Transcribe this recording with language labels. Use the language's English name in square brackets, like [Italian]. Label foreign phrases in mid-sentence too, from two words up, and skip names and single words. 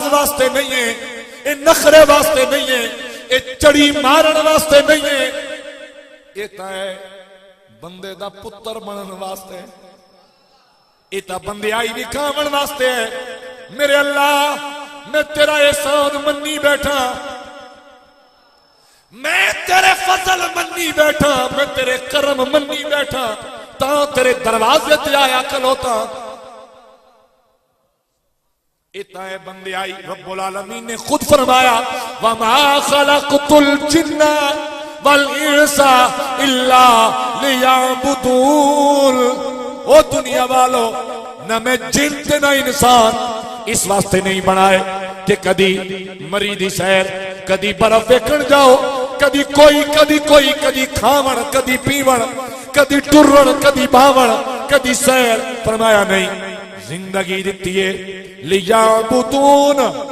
[Punjabi] واسطے نہیں اے نخرے واسطے نہیں اے چڑھی مارن واسطے نہیں ایہہ تاں اے بندے دا پتر بنن واسطے ایہہ تاں بندگیائی دکھاون واسطے اے میرے اللہ میں تیرا احسان منی بیٹھا میں تیرے فضل منی بیٹھا میں تیرے کرم منی بیٹھا تاں تیرے دروازے تے آیا کھلوتا اتنا اے بندے آئی رب العالمین نے خود فرمایا [Arabic] وما خلقت الجن والإنس إلا ليعبدون [Punjabi] او دنیا والو نہ میں جن تے نہ انسان اس واسطے نہیں بنائے کہ کدی مری دی سیر کدی برف ویکھن جاؤ کدی کوئی کدی کھاون کدی پیون کدی ٹرن کدی بھاون کدی سیر فرمایا نہیں زندگی دتی اے لیعبدون